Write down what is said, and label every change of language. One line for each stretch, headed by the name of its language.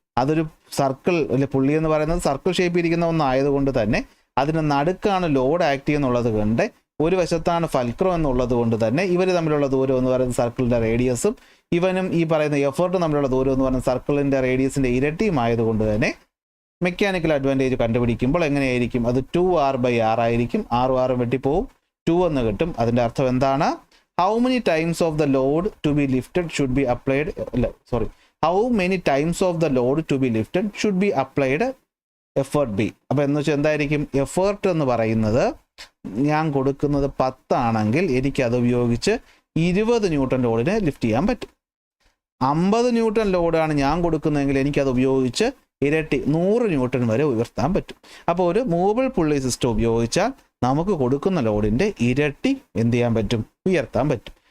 Malayalam: അതൊരു സർക്കിൾ അല്ലെ, പുള്ളി എന്ന് പറയുന്നത് സർക്കിൾ ഷേപ്പ് ഇരിക്കുന്ന ഒന്നായതുകൊണ്ട് തന്നെ അതിന് നടുക്കാണ് ലോഡ് ആക്ട് ചെയ്യുന്നുള്ളത് കൊണ്ട്, ഒരു വശത്താണ് ഫൽക്രം എന്നുള്ളത് കൊണ്ട് തന്നെ ഇവർ തമ്മിലുള്ള ദൂരം എന്ന് പറയുന്നത് സർക്കിളിൻ്റെ റേഡിയസും ഇവനും ഈ പറയുന്ന എഫേർട്ടും തമ്മിലുള്ള ദൂരം എന്ന് പറയുന്നത് സർക്കിളിൻ്റെ റേഡിയസിൻ്റെ ഇരട്ടിയും ആയതുകൊണ്ട് തന്നെ മെക്കാനിക്കൽ അഡ്വാൻറ്റേജ് കണ്ടുപിടിക്കുമ്പോൾ എങ്ങനെയായിരിക്കും? അത് 2r ബൈ ആർ ആയിരിക്കും. 6 വെട്ടിപ്പോവും, 2 എന്ന് കിട്ടും. അതിൻ്റെ അർത്ഥം എന്താണ്?
English: How many times of the load to be lifted should be applied? How many times of the load to be lifted should be applied effort B?
Malayalam: അപ്പോൾ എന്ന് വെച്ചാൽ എന്തായിരിക്കും? എഫേർട്ട് എന്ന് പറയുന്നത് ഞാൻ കൊടുക്കുന്നത് 10 ആണെങ്കിൽ എനിക്കത് ഉപയോഗിച്ച് 20 ന്യൂട്ടൺ ലോഡിനെ ലിഫ്റ്റ് ചെയ്യാൻ പറ്റും. 50 ന്യൂട്ടൺ ലോഡാണ് ഞാൻ കൊടുക്കുന്നതെങ്കിൽ എനിക്കത് ഉപയോഗിച്ച് ഇരട്ടി 100 ന്യൂട്ടൺ വരെ ഉയർത്താൻ പറ്റും. അപ്പോൾ ഒരു മൂവബിൾ പുള്ളി സിസ്റ്റം ഉപയോഗിച്ചാൽ നമുക്ക് കൊടുക്കുന്ന ലോഡിൻ്റെ ഇരട്ടി എന്ത് ചെയ്യാൻ പറ്റും? ഉയർത്താൻ പറ്റും.